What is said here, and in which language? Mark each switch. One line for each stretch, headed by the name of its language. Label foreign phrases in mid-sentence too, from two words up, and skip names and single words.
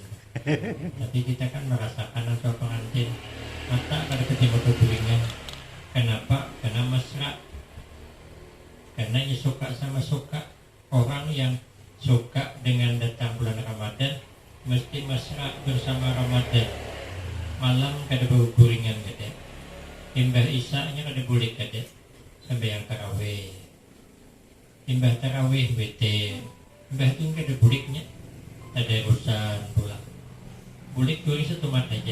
Banjar: Tapi kita kan merasakan asal pengantin mata kada ketemu berguringan.
Indonesian: Kenapa? Karena mesra. Karena ini suka sama suka. Orang yang suka dengan datang bulan Ramadan mesti mesra bersama Ramadan.
Banjar: Malam kada berguringan gede. Imbah isanya kada boleh gede sampai yang tarawih. Imbah tarawih bete. Imbah itu kada buliknya. Ada urusan pulang. Bulik duri satu mat aja.